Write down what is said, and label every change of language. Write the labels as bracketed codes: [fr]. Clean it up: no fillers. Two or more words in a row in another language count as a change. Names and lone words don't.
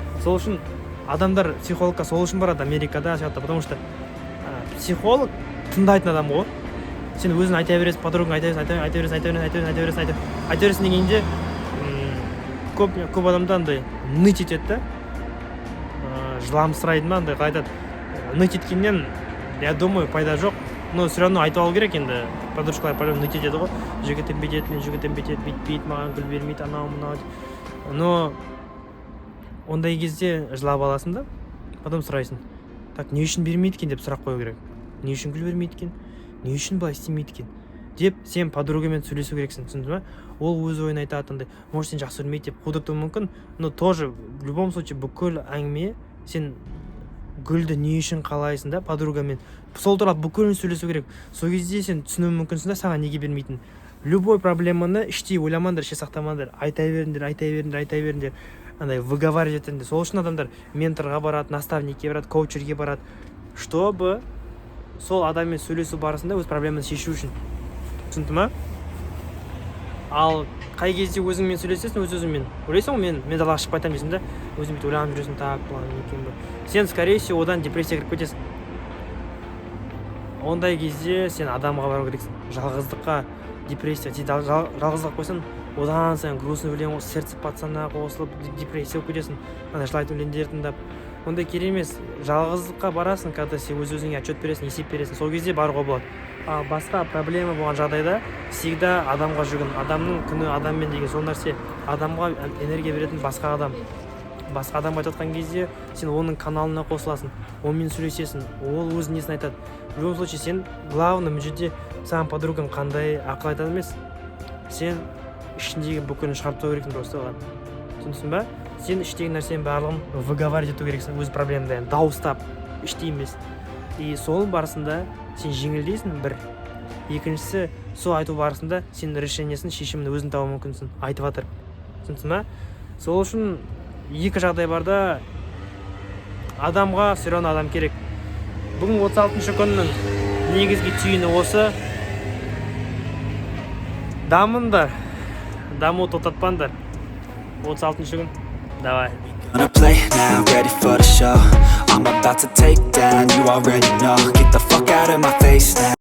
[kk] Сол үшін адамдар психологқа сол үшін барады Америкада, [ru] потому что [kk] психолог тыңдайтын адам ғой. Сен өзің айта бересің, подругаң айта бересің дегенде көп адамда андай ныть етеді да, жыламсырайды ма, андай айтады. Ныть еткеннен, [ru] я думаю, [kk] пайда жоқ, [ru] но все равно [kk] айтып алу керек енді. Подружкалар по-любому ныть етеді ғой, жігітім бүйтеді, мен жігітім бүйтпейді, маған гүл бермейді, анау мынау. Но ондай кезде жылап аласың да, потом сұрайсың, не үшін бермейді екен деп сұрақ қою керек. Не үшін гүл бермейді екен, не үшін былай істемейді екен деп сен подругамен сөйлесу керексің, түсіндің ба? Ол өз ойын айтатындай, может сен жақсы көрмейді деп қудыртуы мүмкін, [ru] но тоже в любом случае [kk] бүкіл әңгіме сен гүлді не үшін қалайсың да подругамен. Сол туралы бүкілін сөйлесу керек. Сол кезде сен түсінуі мүмкінсің да саған неге бермейтін. Любой проблеманы іштей ойламаңдар, іште сақтамаңдар, айта беріңдер. Андай выговаривать етіңдер. Сол үшін адамдар менторға барады, наставникке барады, коучерге барады, чтобы сол адаммен сөйлесу барысында өз проблеманы шешу үшін. Түсінді ма? Ал қай кезде өзіңмен сөйлесесің, өз-өзіңмен ойлайсың ғой, мен далаға шығып қайтамын дейсің да, өзің бүйтіп ойланып жүресің, план екен бе. Сен, [ru] скорее всего, [kk] одан депрессия кіріп кетесің. Ондай кезде сен адамға бару керексің. Жалғыздыққа, депрессия, жалғыздық қойсаң, одан сайын грустный өлең, сердце пацана қосылып, депрессия кетесің. Жылайтын өлеңдер тыңдап. Ондай керек емес. Жалғыздыққа барасың, когда сен өз-өзіңе отчет бересің, есеп бересің. Сол кезде баруға болады. Ал басқа проблема болған жағдайда всегда адамға жүгін. Адамның күні адаммен деген сол нәрсе. Адамға энергия беретін басқа адам. Басқа адам айтып кезде сен оның каналына қосыласың, онымен сөйлесесің, ол өз несін айтады. [ru] В любом случае [kk] сен главный мүдде саған подругаң қандай ақыл айтады емес. Сен ішіндегі бүкілін шығарып тастау керексің просто оған. Түсінсің ба? Сен іштегі нәрсенің барлығын выговаривать ету керексің, өз проблемаңды дауыстап, іштей емес. И сол барысында сен жеңілдейсің бір. Екіншісі, сол айту барысында сен решениесін, шешімін өзің табу мүмкінсің, айтып жатыр. Түсінсің ба? Сол үшін екі жағдай бар да, адамға [ru] все равно [kk] адам керек. Бүгін 36-шы күннің негізгі түйіні осы. Дамыңдар, даму тоқтатпаңдар. 36-шы күн. Давай. [en] Gonna play now, ready for the show. I'm about to take down, you already know. Get the fuck out of my face now.